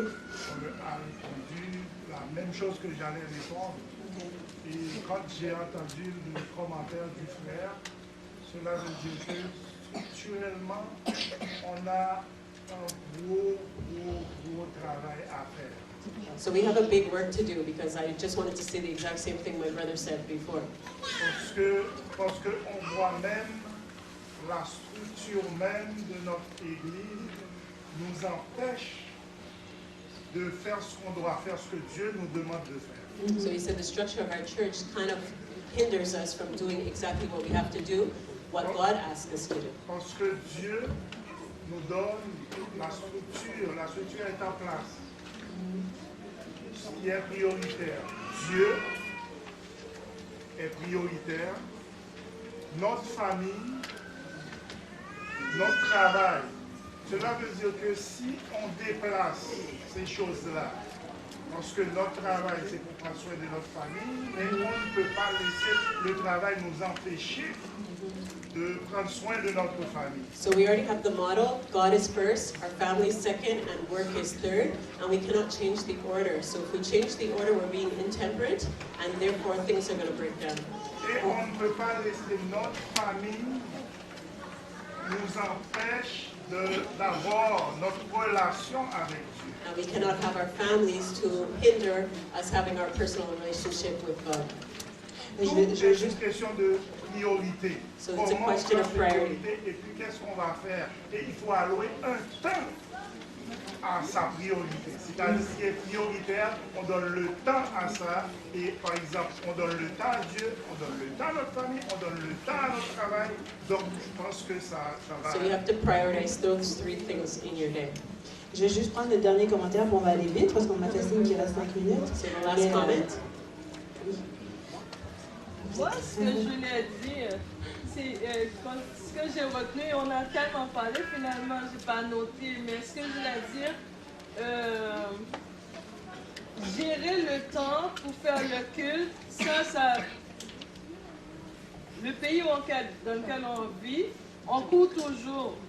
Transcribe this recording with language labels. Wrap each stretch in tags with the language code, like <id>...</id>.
<fr>On a entendu la même chose que j'allais répondre. Et quand j'ai entendu le commentaire du frère, cela veut dire que structurellement, on a un gros travail à faire.</fr> <en>So we have a big work to do because I just wanted to say the exact same thing my brother said before.</en> <fr>Parce que on voit même la structure même de notre Église nous empêche de faire ce qu'on doit faire, ce que Dieu nous demande de faire.</fr> <en>So he said the structure of our church kind of hinders us from doing exactly what we have to do, what God asks us to do.</en> <fr>Parce que Dieu nous donne la structure est en place. Ce qui est prioritaire, Dieu est prioritaire, notre famille, notre travail. Cela veut dire que si on déplace ces choses-là, parce que notre travail c'est pour prendre soin de notre famille, mais on ne peut pas laisser le travail nous empêcher de prendre soin de notre famille.</fr> <en>So we already have the model, God is first, our family is second, and work is third, and we cannot change the order. So if we change the order, we're being intemperate, and therefore things are going to break down.</en> <fr>Et on ne peut pas laisser notre famille nous empêche d'avoir notre relation avec Dieu.</fr> <en>And we cannot have our families to hinder us having our personal relationship with God.</en> <fr>C'est une question de priorité.</fr> <en>So it's a question of priority.</en> <fr>Et puis qu'est-ce qu'on va faire? Et il faut allouer un temps à sa priorité. C'est-à-dire ce qui est prioritaire, on donne le temps à ça. Et par exemple, on donne le temps à Dieu, on donne le temps à notre famille, on donne le temps à notre travail. Donc je pense que ça va.</fr> <en>So you have to prioritize those three things in your day.</en> <fr>Je vais juste prendre le dernier commentaire, pour on va aller vite, parce qu'on m'a fait signe qu'il reste 5 minutes.</fr> <en>So the last comment.</en> <fr>Moi, ce que je voulais dire, c'est ce que j'ai retenu, on a tellement parlé, finalement, je n'ai pas noté, mais ce que je voulais dire, gérer le temps pour faire le culte, ça le pays dans lequel on vit, on court toujours.</fr>